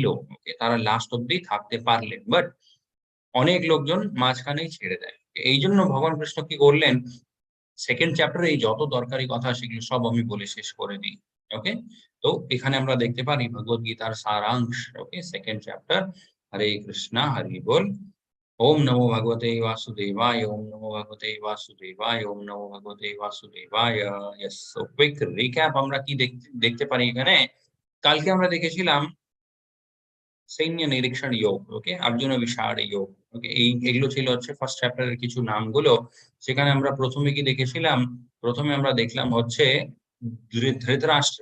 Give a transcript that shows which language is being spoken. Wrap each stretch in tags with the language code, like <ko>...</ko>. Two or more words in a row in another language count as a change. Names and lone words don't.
<bn>ওকে, তারা লাস্ট অব্দি থাকতে পারলেন, বাট অনেক লোকজন মাঝখানেই ছেড়ে দেয়। এই জন্য ভগবান কৃষ্ণ কি করলেন,</bn> <en>second chapter</en> <bn>এই যত দরকারি কথা সেগুলো সব আমি বলে শেষ করে দিই। ওকে, তো এখানে আমরা দেখতে পারি ভগবত গীতার সারাংশ। ওকে,</bn> <en>second chapter.</en> <bn>হরে কৃষ্ণ, হরি বল।</bn> <sa>ओम नमो भगवते वासुदेवाय, ओम नमो भगवते वासुदेवाय, ओम नमो भगवते वासुदेवाय। यस,</sa> <en>so quick recap</en> <bn>আমরা কি দেখতে পারি এখানে। কালকে আমরা দেখেছিলাম সৈন্য নিরীক্ষণ যোগ, ওকে, অর্জুন বিষাদ যোগ। ওকে, এগুলো ছিল হচ্ছে</bn> <en>first chapter</en> <bn>কিছু নামগুলো। সেখানে আমরা প্রথমে কি দেখেছিলাম, প্রথমে আমরা দেখলাম হচ্ছে ধৃতরাষ্ট্র।</bn>